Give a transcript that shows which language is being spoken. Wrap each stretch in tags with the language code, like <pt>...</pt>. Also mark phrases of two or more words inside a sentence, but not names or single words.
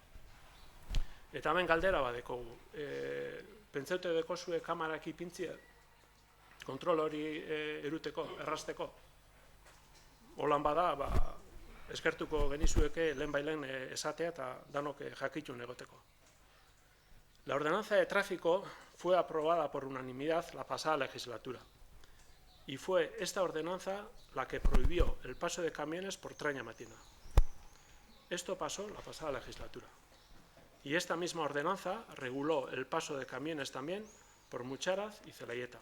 <eu>Eta hemen galdera badekogu, pentsaute dekozue kamarak ipintzia, kontrol hori eruteko, errazteko. Holan bada, eskertuko genizueke lehen esatea eta danok jakitun egoteko.</eu> <es>La ordenanza de tráfico fue aprobada por unanimidad la pasada legislatura y fue esta ordenanza la que prohibió el paso de camiones por Traña Matiena. Esto pasó la pasada legislatura. Y esta misma ordenanza reguló el paso de camiones también por Mucharaz y Zelaieta.</es>